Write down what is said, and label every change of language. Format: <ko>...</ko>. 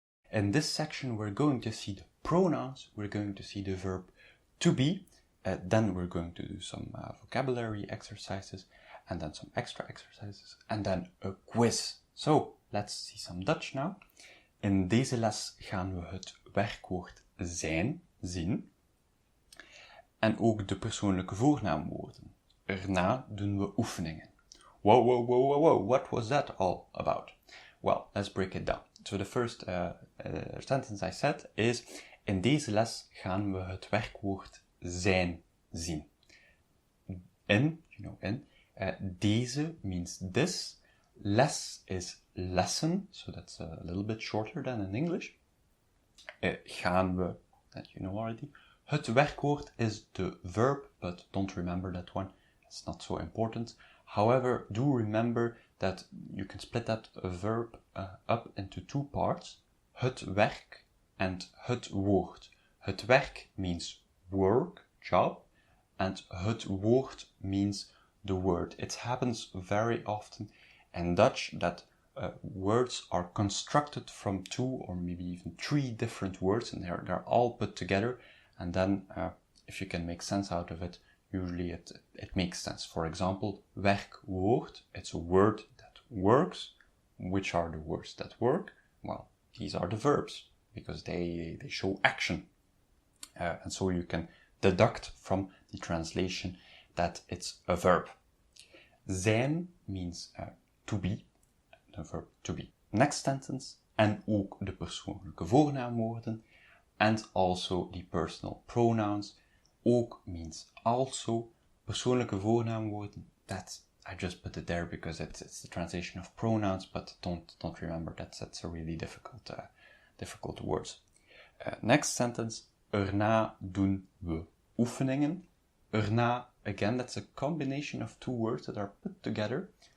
<en>In this section, we're going to see the pronouns, we're going to see the verb to be, then we're going to do some vocabulary exercises, and then some extra exercises, and then a quiz. So, let's see some Dutch now.</en> <nl>In deze les gaan we het werkwoord zijn zien, en ook de persoonlijke voornaamwoorden. Erna doen we oefeningen.</nl> <en>Whoa, what was that all about? Well, let's break it down. So the first sentence I said is,</en> <nl>in deze les gaan we het werkwoord zijn zien.</nl> <en>In, deze means this, les is lesson, so that's a little bit shorter than in English. Gaan we, that you know already. Het werkwoord is the verb, but don't remember that one, it's not so important. However, do remember that you can split that verb up into two parts.</en> <nl>Het werk and het woord.</nl> <en>Het werk means work, job, and het woord means the word. It happens very often in Dutch that words are constructed from two or maybe even three different words, and they're all put together, and then if you can make sense out of it, usually it makes sense. For example, werkwoord, it's a word that works. Which are the words that work? Well, these are the verbs, because they show action. And so you can deduct from the translation that it's a verb. Zijn means to be, the verb to be. Next sentence,</en> <nl>en ook de persoonlijke voornaamwoorden,</nl> <en>and also the personal pronouns, ook means also. Persoonlijke voornaamwoorden, I just put it there because it's the translation of pronouns, but don't remember that's a really difficult words. Next sentence,</en> <nl>erna doen we oefeningen.</nl> <en>Erna, again, that's a combination of two words that are put together.</en>